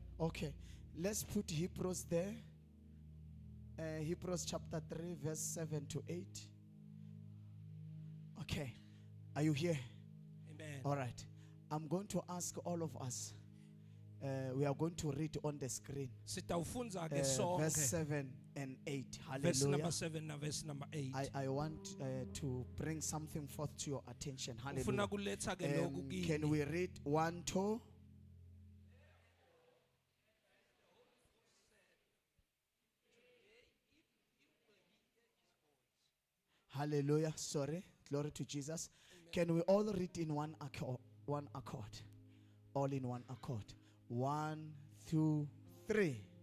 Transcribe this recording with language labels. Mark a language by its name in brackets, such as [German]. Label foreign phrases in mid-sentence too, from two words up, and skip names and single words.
[English] Okay, let's put Hebrews there. Hebrews chapter 3 verse 7 to 8. Okay, are you here? Amen. All right. I'm going to ask all of us. We are going to read on the screen. [Swati] Sitawufunza ke [English] Verse [Swati] sonke. [English] 7 and 8. Verse number Hallelujah. 7 na verse number 8. I want to bring something forth to your attention. [Swati] Ufuna [English] Hallelujah. [Swati] kuletha ke lokhu kini. [English] Can we read 1, 2? Hallelujah. Sorry. Glory to Jesus. Can we all read in one accord? All in one accord. 1, 2, 3.